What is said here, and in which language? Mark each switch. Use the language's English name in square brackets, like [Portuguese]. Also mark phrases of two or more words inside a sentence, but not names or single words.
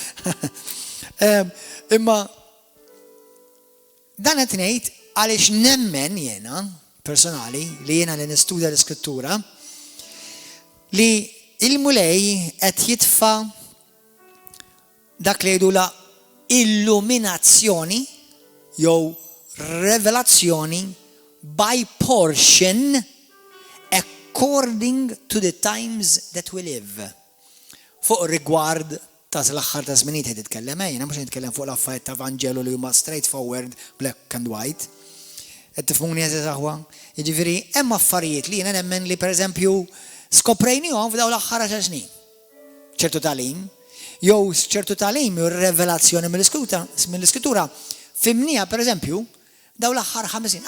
[Maltese] Imma dan qed ngħid għaliex nemmen jiena personali li jiena li nistudja l-Iskrittura li il-mulej qed jitfa' dak li jgħidula illuminazzjoni jew revelazzjoni [English] by portion according to the times that we live. [Maltese] Fuq rigward ta' l-aħħar ta' żminijiet qed titkellem, jiena mhux nitkellem fuq l-affarijiet ta' Vanġelu li huma [English] straightforward, black and white. [Maltese] Qed tifhmuni eżatt aħwa? Jiġifieri hemm affarijiet li jiena nemmen li pereżempju skoprejnihom f'dawn l-aħħar 10 snin. ċertu tagħlim, jew ċertu tagħlim jew revelazzjoni mill-Iskrittura fimnija pereżempju dawn l-aħħar 50.